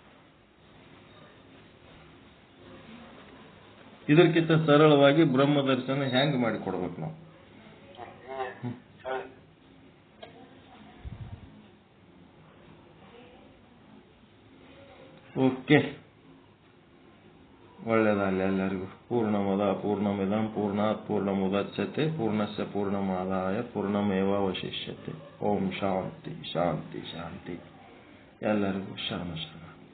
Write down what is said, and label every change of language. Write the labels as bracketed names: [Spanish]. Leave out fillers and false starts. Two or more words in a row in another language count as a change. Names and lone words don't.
[Kannada] ಇದಕ್ಕಿಂತ ಸರಳವಾಗಿ ಬ್ರಹ್ಮ ದರ್ಶನ ಹೆಂಗ್ ಮಾಡಿಕೊಡ್ಬೇಕು ನಾವು? ಓಕೆ, ಒಳ್ಳೇದಾಗಲಿ ಎಲ್ಲರಿಗೂ. [Sanskrit] पूर्णमद पूर्णमिदं पूर्णात् पूर्णमुदच्यते पूर्णस्य पूर्णमादाय पूर्णमेवावशिष्यते. ॐ शांति शांति शांति. [Kannada] ಎಲ್ಲರಿಗೂ ಶರಣ ಶರಣ.